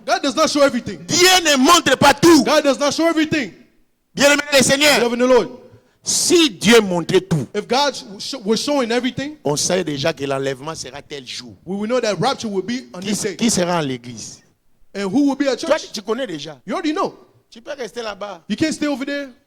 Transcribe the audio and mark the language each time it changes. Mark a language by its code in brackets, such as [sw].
[en] God does not show everything. [fr] Dieu ne montre pas tout. [en] God does not show everything. [fr] Bien-aimé le Seigneur, [en] Loving the Lord. [fr] si Dieu montrait tout, [en] If God was showing everything, [fr] on sait déjà que l'enlèvement sera tel jour. [en] we will know that rapture will be on this day. [fr] Qui sera en l'église? [en] And who will be at [fr] Toi, [en] church? [fr] tu connais déjà. [en] You already know. [fr] Tu peux rester là-bas. [en] You can't stay over there.